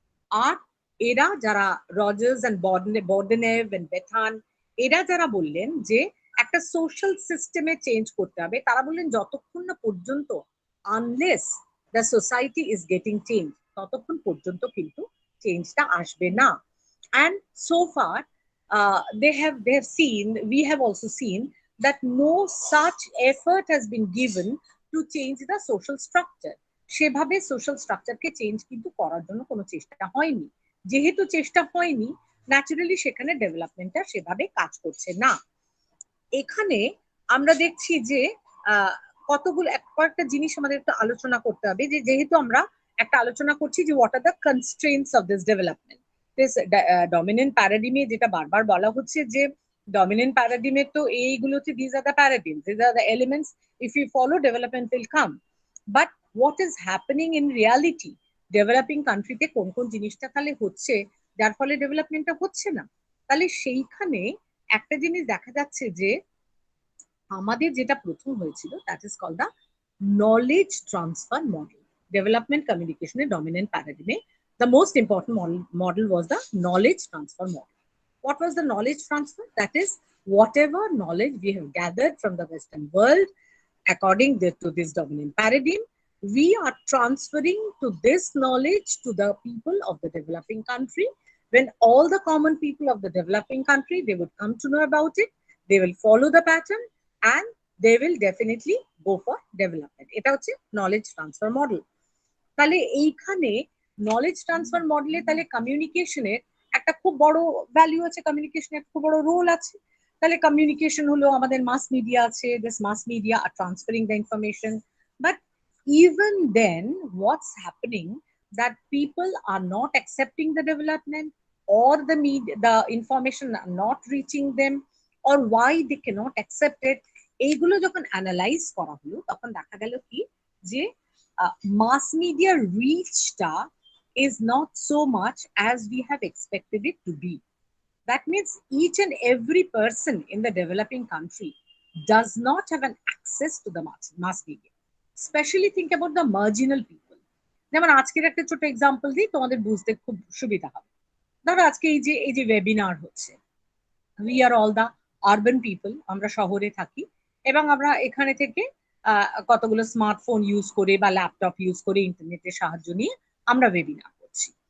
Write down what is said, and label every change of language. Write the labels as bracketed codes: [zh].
[bn] আর এরা যারা Rogers and বর্ডনেভ and বেথান, এরা যারা বললেন যে একটা সোশ্যাল সিস্টেমে চেঞ্জ করতে হবে, তারা বললেন যতক্ষণ না পর্যন্ত [en] unless the society is getting change, [bn] ততক্ষণ পর্যন্ত কিন্তু চেঞ্জটা আসবে না। [en] And so far they have seen, we have also seen that no such effort has been given to change the social structure. [bn] সেভাবে সোশ্যাল স্ট্রাকচারকে চেঞ্জ কিন্তু করার জন্য কোনো চেষ্টা হয়নি। যেহেতু চেষ্টা হয়নি, ন্যাচারালি সেখানে ডেভেলপমেন্টটা সেভাবে কাজ করছে না। এখানে আমরা দেখছি যে কতগুলো কয়েকটা জিনিস আমাদের একটু আলোচনা করতে হবে, যে যেহেতু আমরা একটা আলোচনা করছি যে [en] what are the constraints of this development, [bn] this dominant প্যারাডিমে যেটা বারবার বলা হচ্ছে যে ডমিনেন্ট প্যারাডিমে তো এইগুলো হচ্ছে, [en] This are the paradigms, this are the elements, if you follow development will come. But what is happening in reality, [bn] developing কান্ট্রিতে কোন কোন জিনিসটা তাহলে হচ্ছে যার ফলে ডেভেলপমেন্টটা হচ্ছে না? তাহলে সেইখানে একটা জিনিস দেখা যাচ্ছে যে আমাদের যেটা প্রথম হয়েছিল, [en] that is call the knowledge transfer model, [bn] development কমিউনিকেশনের dominant প্যারাডিমে [en] The most important model was the knowledge transfer model. What was the knowledge transfer? That is, whatever knowledge we have gathered from the Western world, according to this dominant paradigm, we are transferring to this knowledge to the people of the developing country. When all the common people of the developing country, they would come to know about it, they will follow the pattern, and they will definitely go for development. [bn] এটা হচ্ছে knowledge transfer model. তাহলে এইখানে knowledge transfer মডেলে তাহলে কমিউনিকেশনের একটা খুব বড় ভ্যালু আছে, কমিউনিকেশনের খুব বড় রোল আছে। তাহলে কমিউনিকেশন হলো আমাদের মাস মিডিয়া আছে, [en] this mass media are transferring the information, but even then what's happening that people are not accepting the development, or the information are not reaching them, or why they cannot accept it, [bn] এইগুলো যখন analyse করা হলো তখন দেখা গেল কি যে [en] mass media reachটা is not so much as we have expected it to be. That means each and every person in the developing country does not have an access to the mass media. Especially think about the marginal people. [bn] যেমন আজকের একটা ছোট example দিই, তোমাদের বুঝতে খুব সুবিধা হবে। ধরো আজকে এই যে ওয়েবিনার হচ্ছে, [en] we are all the urban people, [bn] আমরা শহরে থাকি এবং আমরা এখানে থেকে কতগুলো স্মার্টফোন ইউজ করে বা ল্যাপটপ ইউজ করে ইন্টারনেটের সাহায্য নিয়ে আমরা ওয়েবিনার করছি।